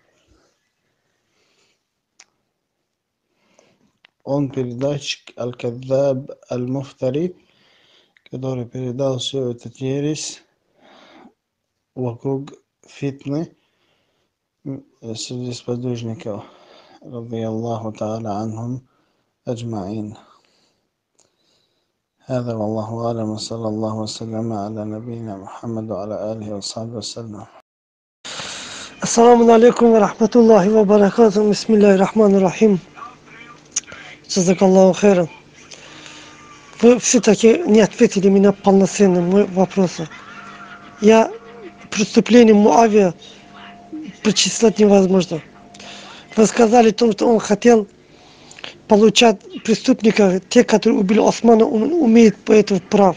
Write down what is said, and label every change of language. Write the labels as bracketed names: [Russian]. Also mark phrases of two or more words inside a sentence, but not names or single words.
[Russian] Он передатчик [Arabic] الكذاب المفتري, [Russian] который передал всю эту ересь вокруг фитны среди сподвижников, [Arabic] رضي الله تعالى عنهم أجمعين. هذا والله أعلم وصلى الله وسلم على نبينا محمد وعلى آله وصحبه وسلم. السلام عليكم ورحمة الله وبركاته. بسم الله الرحمن الرحيم. جزاك الله خيرا. [Russian] Вы все-таки не ответили мне полноценно на мой вопрос. Я преступление Муавия причислять невозможно. Вы сказали о том, что он хотел получать преступника, те, которые убили Османа, он умеет по этому прав.